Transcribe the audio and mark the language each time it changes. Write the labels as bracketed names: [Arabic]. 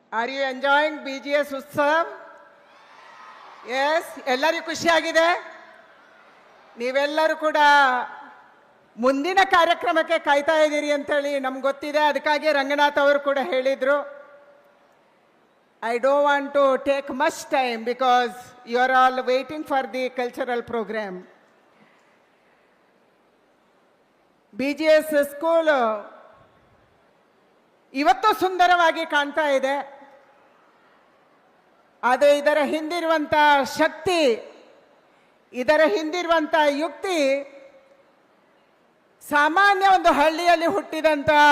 [English] Are you enjoying BGS Utsav? [Kannada] Yes, ಎಲ್ಲರಿಗೂ ಖುಷಿಯಾಗಿದೆ. ನೀವೆಲ್ಲರೂ ಕೂಡ ಮುಂದಿನ ಕಾರ್ಯಕ್ರಮಕ್ಕೆ ಕಾಯ್ತಾ ಇದ್ದೀರಿ ಅಂತೇಳಿ ನಮ್ಗೆ ಗೊತ್ತಿದೆ. ಅದಕ್ಕಾಗಿ ರಂಗನಾಥ್ ಅವರು ಕೂಡ ಹೇಳಿದರು, [English] I don't want to take much time because you are all waiting for the cultural program. [Kannada] BGS school ಇವತ್ತು ಸುಂದರವಾಗಿ ಕಾಣ್ತಾ ಇದೆ. ಅದು ಇದರ ಹಿಂದಿರುವಂಥ ಶಕ್ತಿ, ಇದರ ಹಿಂದಿರುವಂಥ ಯುಕ್ತಿ ಸಾಮಾನ್ಯ ಒಂದು ಹಳ್ಳಿಯಲ್ಲಿ ಹುಟ್ಟಿದಂಥ,